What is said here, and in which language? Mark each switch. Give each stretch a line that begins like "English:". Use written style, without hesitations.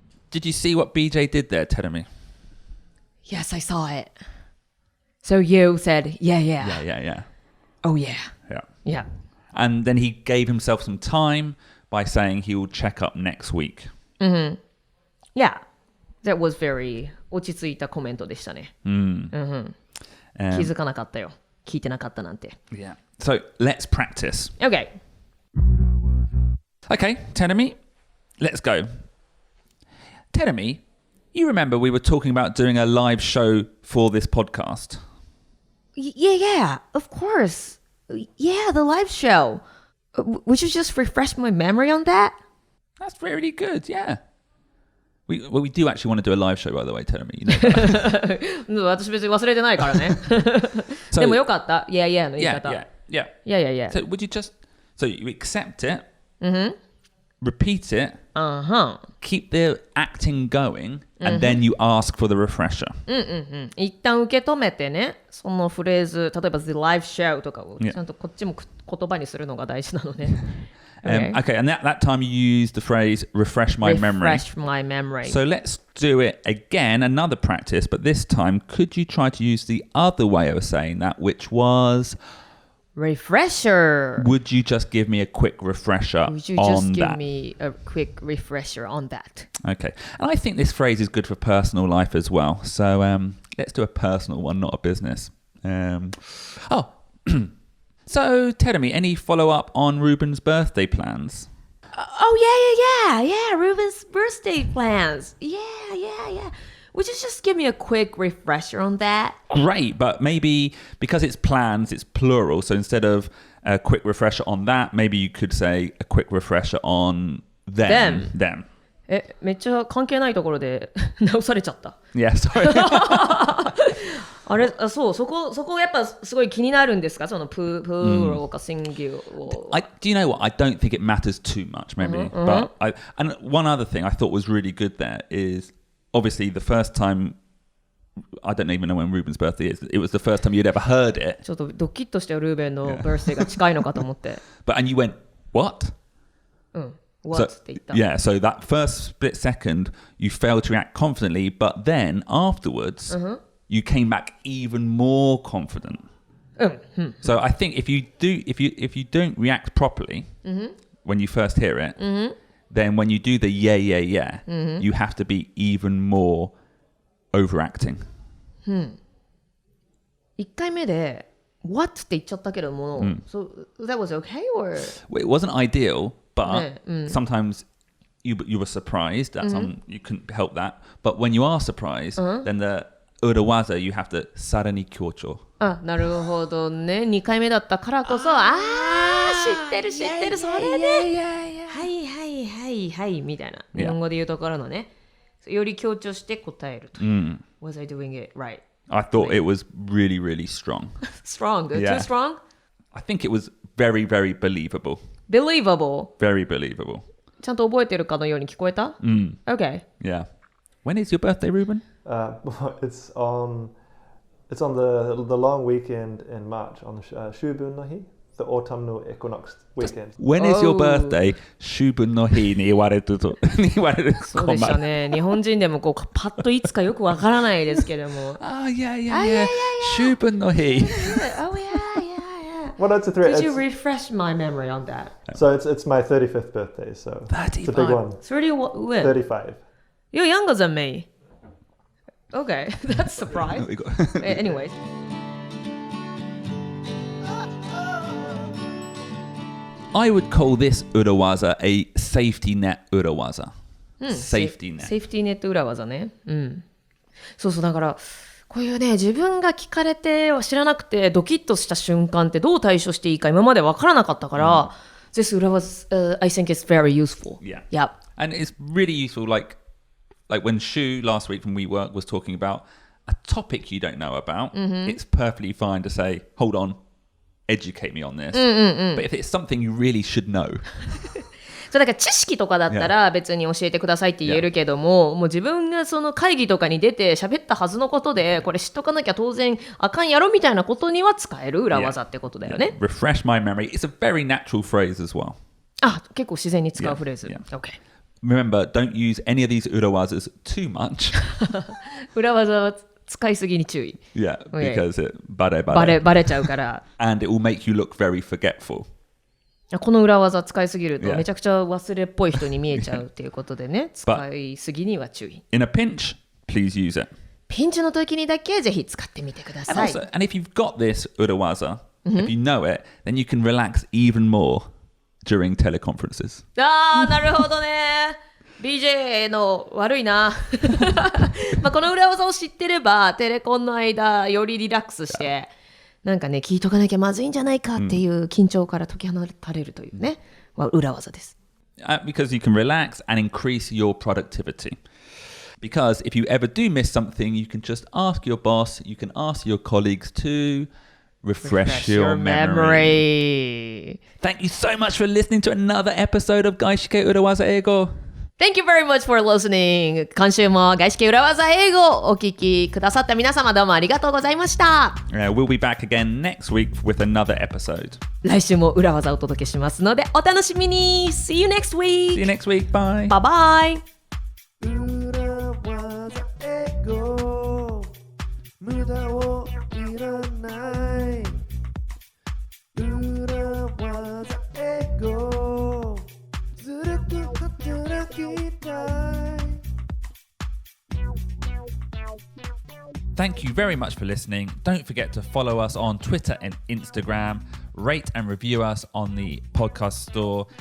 English: Did you see what BJ did there, Terumi? Yes, I saw it. So you said, yeah. Yeah. Oh, yeah. Yeah. And then he gave himself some time by saying he will check up next week. Mm-hmm. Yeah. That was very
Japanese: 落ち着いたコメントでしたね。気づかなかったよ。聞いてなかったなんて。
English: Yeah. So let's practice. Okay. Okay, Terumi, let's go. Terumi, you remember we were talking about doing a live show for this podcast? Yeah, of course. Yeah, the live show. Would you just refresh my memory on that? That's really good, yeah. We do actually want to do a live show, by the way, Terumi.
Japanese: 私別に忘れてないからね。でもよかった。Yeah の言い方。
English: Yeah. So would you just... So you accept it, repeat it, keep the acting going, and then you ask for the refresher.
Japanese: 一旦受け止めてね、そのフレーズ、例えば The Live Show とかをちゃんとこっちも言葉にするのが大事なのね。
English: Okay, and that time you used the phrase refresh my memory. Refresh my memory. So let's do it again, another practice, but this time could you try to use the other way of saying that, which was... Refresher. Would you just give me a quick refresher on that? Would you just give me a quick refresher on that? Okay. And I think this phrase is good for personal life as well. So let's do a personal one, not a business. So, Terumi, any follow-up on Ruben's birthday plans? Yeah. Ruben's birthday plans. Yeah. Would you just give me a quick refresher on that? Great, but maybe because it's plans, it's plural. So instead of a quick refresher on that, maybe you could say a quick refresher on them.
Japanese: めっちゃ関係ないところで直されちゃった。
English: Yeah, sorry.
Japanese: あれ、そこやっぱすごい気になるんですか？そのプーロかシンギュを。
English: Do you know what? I don't think it matters too much, maybe. But and one other thing I thought was really good there is obviously the first time, I don't even know when Ruben's birthday is. It was the first time you'd ever heard it.
Japanese: ちょっとドキッとしてルーベンのバースデーが近いのかと思って。
English: And you went, what?
Japanese: What? って言った。
English: Yeah, so that first split second, you failed to react confidently, but then afterwards, you came back even more confident. So I think if you don't react properly when you first hear it, then when you do the yeah, you have to be even more overacting.
Japanese: 1回目で What? って言っちゃったけども、
English: So that was okay or? It wasn't ideal, but sometimes you were surprised. That's you couldn't help that. But when you are surprised, then the urawaza, you have to
Japanese: さらに強調。なるほどね。 2回目だったからこそ、知ってる、それね。はいみたいな。日本語で言うところのね。より強調して答えると。
English: Was I doing it right? I thought it was really, really strong. Strong? Too strong? I think it was very, very believable. Believable? Very believable.
Japanese: ちゃんと覚えてるかのように聞こえた？Okay.
English: Yeah. When is your birthday, Ruben? It's on the long weekend in March, on the Shubun no Hi, the autumnal equinox weekend. When is your birthday?
Japanese: Shubun no Hi に言われると。そうでしたね。日本人でもこうパッといつかよくわからないですけども。
English: Yeah. Shubun no Hi. Oh yeah. Well, that's Could you refresh my memory on that? So it's my 35th birthday, so 35. It's a big one. 35. You're younger than me. Okay, that's a surprise. Anyways. I would call this urawaza a safety net urawaza. safety net.
Japanese: セーフティーネット裏技ね。そうそう、だからこういうね、自分が聞かれて知らなくてドキッとした瞬間ってどう対処していいか今まで分からなかったから、this 裏技、
English: I think it's very useful. Yeah. And it's really useful, like when Shu last week from WeWork was talking about a topic you don't know about, it's perfectly fine to say, hold on, educate me on this. But if it's something you really should know.
Japanese: そうだから知識とかだったら別に教えてくださいって言えるけども、もう自分がその会議とかに出て喋ったはずのことでこれ知っとかなきゃ当然あかんやろみたいなことには使える裏技ってことだよね。
English: Refresh my memory. It's a very natural phrase as well.
Japanese: あ、結構自然に使うフレーズ。Okay.
English: Remember, don't use any of these urawazas too much.
Japanese: 裏技は使いすぎに注意。
English: Yeah, because it バ
Japanese: レちゃうから。
English: And it will make you look very forgetful.
Japanese: この裏技使いすぎるとめちゃくちゃ忘れっぽい人に見えちゃうっていうことでね、使いすぎには注意。
English: In a pinch, please use it.
Japanese: ピンチの時にだけぜひ使ってみてください。
English: And if you've got this urawaza, if you know it, then you can relax even more during teleconferences.
Japanese: あー、なるほどね。BJ の悪いな。まあこの裏技を知ってればテレコンの間よりリラックスして、なんかね、聞いとかなきゃまずいんじゃないかっていう緊張から解き放たれるというね、裏技です。
English: Because you can relax and increase your productivity. Because if you ever do miss something, you can just ask your boss, you can ask your colleagues to refresh your memory. Thank you so much for listening to another episode of 外資系裏技英語。 Thank you very much for listening.
Japanese: 今週も外資系裏技英語をお聞きくださった皆様どうもありがとうございました。
English: We'll be back again next week with another episode.
Japanese: 来週も裏技をお届けしますのでお楽しみに。
English: See you next week. See you next week. Bye. Bye bye.
Japanese: 裏技英語無駄をいらない裏技英語ずるく働きたい
English: Thank you very much for listening. Don't forget to follow us on Twitter and Instagram. Rate and review us on the podcast store.